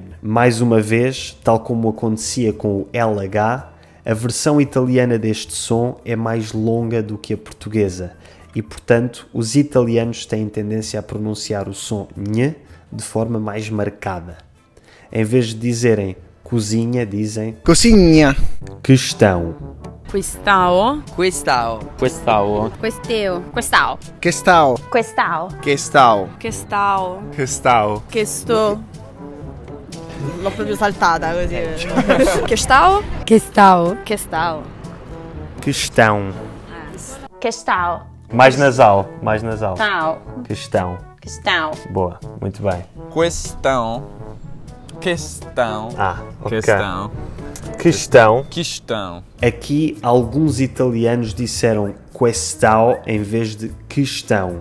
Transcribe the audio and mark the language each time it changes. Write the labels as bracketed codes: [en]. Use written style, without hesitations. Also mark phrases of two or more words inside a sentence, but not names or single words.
[pt] Mais uma vez, tal como acontecia com o LH, a versão italiana deste som é mais longa do que a portuguesa e, portanto, os italianos têm tendência a pronunciar o som ñ de forma mais marcada. Em vez de dizerem cozinha, dizem Cosigna. questão. Questao. Questao. Quest'ao. Questeo. Questao. Che stao. Quest'ao. Che stao. Questao. Che stao. Questo. [it] L'ho proprio saltata così. [pt] Questao. Questao. Questao. Questão. Quest'ao. Mais nasal, mais nasal. Stao. Questão. Quest'ao. Boa, muito bem. Questão. Questão. Ah, ok. Questão. Questão. Questão. Aqui alguns italianos disseram questão em vez de questão.